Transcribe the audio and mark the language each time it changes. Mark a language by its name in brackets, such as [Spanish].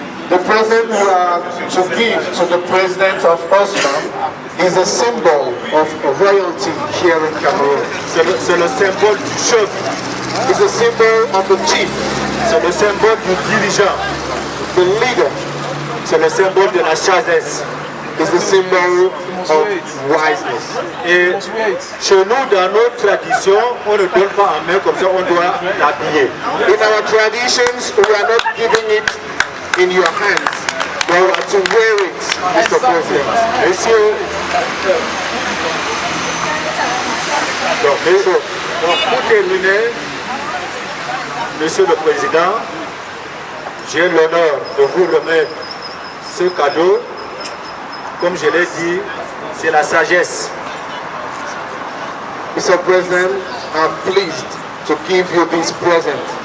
[English] The present we are to give to the president of OSMA is a symbol of royalty here in Cameroon. [French] C'est le symbole du chef. [English] It's a symbol of the chief. [French] C'est le symbole du dirigeant. [English] The leader. [French] C'est le symbole de la sagesse. [English] It's the symbol of wiseness. [French] Et chez nous, dans nos traditions, on ne donne pas en main comme ça, on doit l'habiller. [English] In our traditions, we are not giving it in your hands. You are to wear it, Mr. President. [French] Messieurs, donc, pour terminer, Monsieur le Président, j'ai l'honneur de vous remettre ce cadeau. Comme je l'ai dit, c'est la sagesse. [English] Mr. President, I'm pleased to give you this present.